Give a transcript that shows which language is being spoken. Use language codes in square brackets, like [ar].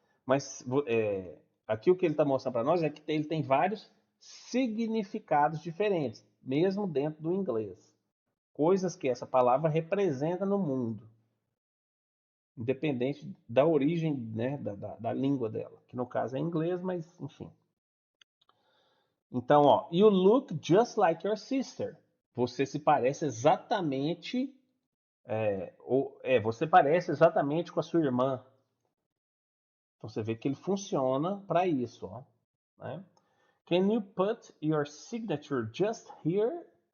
[pt] Mas aqui o que ele está mostrando para nós é que ele tem vários significados diferentes, mesmo dentro do inglês. Coisas que essa palavra representa no mundo, independente da origem, né, da língua dela, que no caso é inglês, mas enfim. Então, ó, [en] you look just like your sister. [pt] Você se parece exatamente você parece exatamente com a sua irmã. Então você vê que ele funciona para isso, ó, né? [en] Can you put your signature just here?